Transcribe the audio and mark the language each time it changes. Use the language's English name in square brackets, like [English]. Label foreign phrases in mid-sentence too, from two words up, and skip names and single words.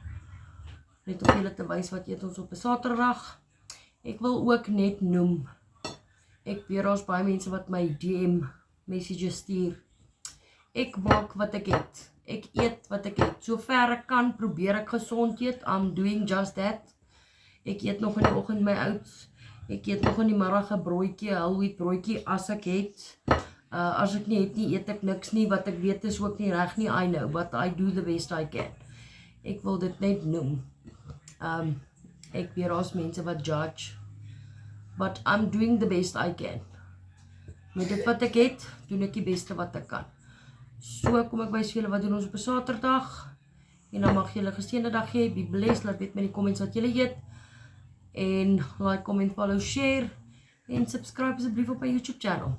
[Afrikaans] Net om julle te wys wat eet ons op 'n Saterdag. Ek wil ook net noem, ek weet daar's baie mense wat my [English] DM messages [Afrikaans] stuur. Ek maak wat ek het. Ek eet wat ek het. Sover ek kan, probeer ek gesond eet. [English] I'm doing just that. [Afrikaans] Ek eet nog in die oggend my oats. Ek eet nog in die middag 'n broodjie, [English] whole wheat [Afrikaans] broodjie as ek het. As ek nie het nie, eet ek niks nie. Wat ek weet is ook nie reg nie, [English] I know, but I do the best I can. [Afrikaans] Ek wil dit net noem. Ek weet daar's mense wat judge, [English] but I'm doing the best I can. [Afrikaans] Met dit wat ek het, doen ek die beste wat ek kan. So kom ek wys vir julle wat doen ons op 'n Saterdag. En dan mag julle 'n geseënde dag hê. [English] Be blessed. [Afrikaans] Laat weet my in die comments wat julle eet. En [English] like, comment, follow, share [Afrikaans] en subscribe asseblief op my YouTube channel.